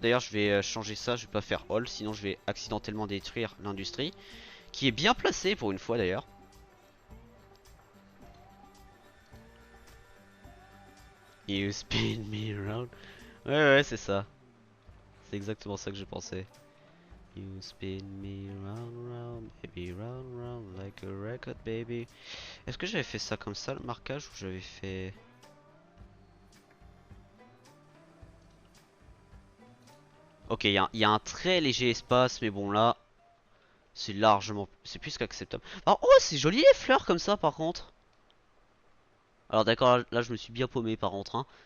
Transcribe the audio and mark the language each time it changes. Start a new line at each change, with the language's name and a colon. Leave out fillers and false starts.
French: D'ailleurs, je vais changer ça. Je vais pas faire all, sinon je vais accidentellement détruire l'industrie, qui est bien placée pour une fois d'ailleurs.
English: You spin me around.
French: Ouais, ouais, c'est ça. C'est exactement ça que je pensais.
English: You spin me round, round, baby, round, round, like a record, baby.
French: Est-ce que j'avais fait ça comme ça, le marquage, ou j'avais fait... Ok, il y a un très léger espace, mais bon, là, c'est largement... C'est plus qu'acceptable. Alors, oh, c'est joli les fleurs comme ça, par contre. Alors, d'accord, là, je me suis bien paumé, par contre, hein.